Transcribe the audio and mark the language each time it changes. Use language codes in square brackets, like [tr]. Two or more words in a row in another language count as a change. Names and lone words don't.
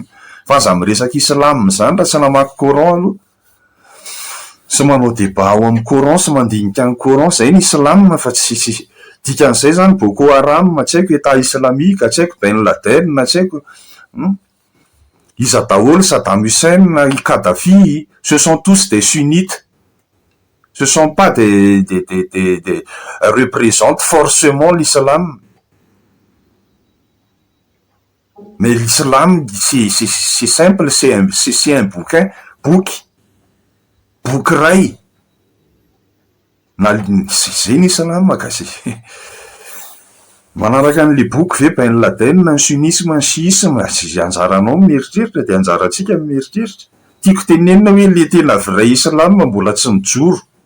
[mg] fa aza miresaka islam zany raha tsy namaky coran aloha sy manao débat ao amin'ny coran sy mandinika ny coran zay ny islam fa tsy dikan'izay zany Boko Haram tsy haiko [fr] état islamique [mg] tsy haiko Ben Laden tsy haiko iza daholo Saddam Hussein Kadhafi [fr] ce sont tous des sunnites ce sont pas des représentent forcément l'islam. Mais l'islam, c'est simple, c'est un bouquin, book ray. [mg] Zay ny islam kasi. Manaraka an'le boky ve Ben Laden, ny sunisme, ny shiisme, anjaranao mieritreritra de anjaratsika mieritreritra. Tiako tenenina hoe le tena [fr] vrai islam [mg] mbola tsy mijoro.